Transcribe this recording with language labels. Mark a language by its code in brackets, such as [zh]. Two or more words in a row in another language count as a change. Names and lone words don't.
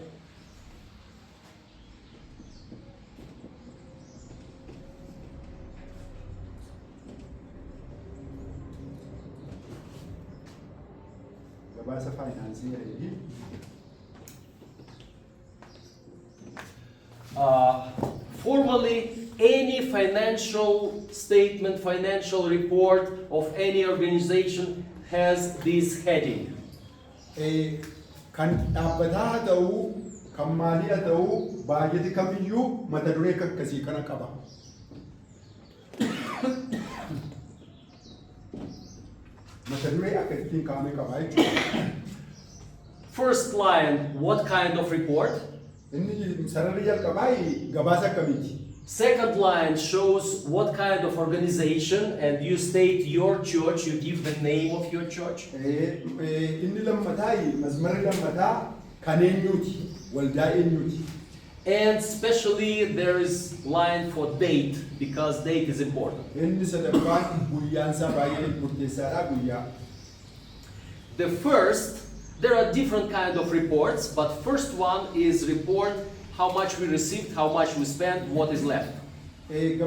[om] Gabaasa faayinaansii jedhanii. [en] Formally, any financial statement, financial report of any organization has this heading. [om] Kan dhaabbataa haa ta'uu, kan maalii haa ta'uu, baajeti kamiyyuu mata duree akkasii kana qaba. Mata duree akkasitiin kaa'ame qaba jechuudha. [en] First line, what kind of report? [om] Inni sararri jalqabaa gabaasa akkamiiti? [en] Second line shows what kind of organization, and you state your church, you give the name of your church. [om] Inni lammataa masmarri lammataa kan eenyuuti? Waldaa eenyuuti? [en] And especially there is line for date, because date is important. [om] Inni sadaffaan guyyaansaa baay'ee murteessaadha guyyaa. [en] The first, there are different kind of reports, but first one is report how much we received, how much we spent, what is left.